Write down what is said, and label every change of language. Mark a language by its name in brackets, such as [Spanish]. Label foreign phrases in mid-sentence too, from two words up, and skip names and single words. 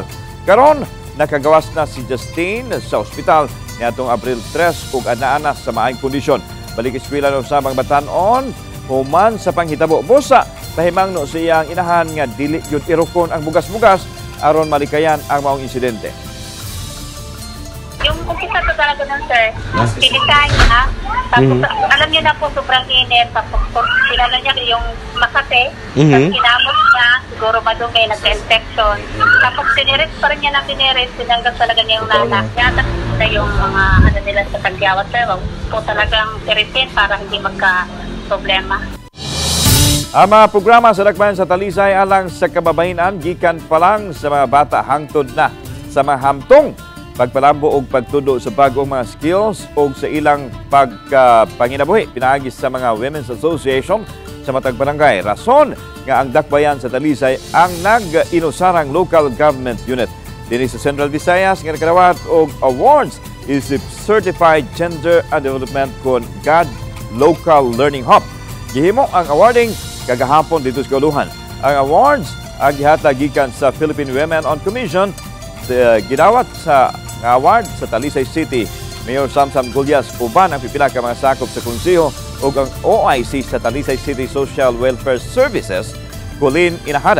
[Cebuano] Karon nakagawas na si Justine sa ospital niadtong April 3 ug ana-ana sa maayong kondisyon. Balik eskwela ng sabang batanon, human sa panghitabo busa, pahimangno sa iyang inahan nga dili yun irukon ang bugas-bugas aron malikayan ang maong insidente. [Filipino] Yung umpisa to talaga nun, sir, pinitahan niya, tapos alam niya na po sobrang init, tapos kilala niya yung Makate, tapos kinamot niya, siguro madumi, nagka-infection, tapos tiniris pa rin niya na tiniris, tinanggal talaga niya yung nanak. Yata na yung mga ano nila sa tagyawat, sir, po talagang tirisin para hindi magka-problema. [Cebuano] Ang mga programa sa Dakbayan sa Talisay alang sa kababayenan gikan pa lang sa mga bata hangtod na sa mga hamtong pagpalambo og pagtudo sa bagong mga skills o sa ilang panginabuhi. Pinaagis sa mga Women's Association sa matag barangay. Rason nga ang dakbayan sa Talisay ang nag-inusarang [English] local government unit. [Cebuano] Dini sa Central Visayas nga nagkadawat og awards is Certified Gender and Development kon God Local Learning Hub. Gihimo ang awarding kagahapon dito sa Guluhan. Ang awards ang gihatag gikan sa Philippine Women on Commission, gidawat sa award sa Talisay City. Mayor Samsam Gulyas uban ang pipila ka mga sakop sa konseho ug ang OIC sa Talisay City Social Welfare Services Colin Inahada.